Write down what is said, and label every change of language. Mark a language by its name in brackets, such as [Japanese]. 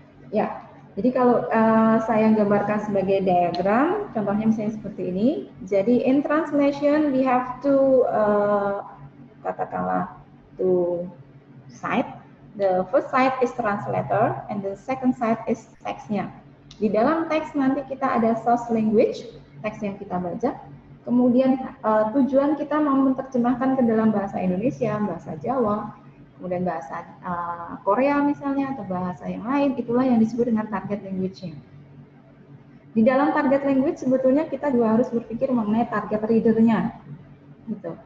[Indonesian] Ya, jadi kalau saya gambarkan sebagai diagram, contohnya misalnya seperti ini. [English] Jadi in translation we have to [Indonesian] katakanlah [English] two side. The first side is translator and the second side is teksnya. [Indonesian] Di dalam teks nanti kita ada source language, teks yang kita baca. Kemudian tujuan kita mau menerjemahkan ke dalam bahasa Indonesia, bahasa Jawa, kemudian bahasa Korea misalnya atau bahasa yang lain, itulah yang disebut dengan target language-nya. Di dalam target language sebetulnya kita juga harus berpikir mengenai target reader-nya, gitu.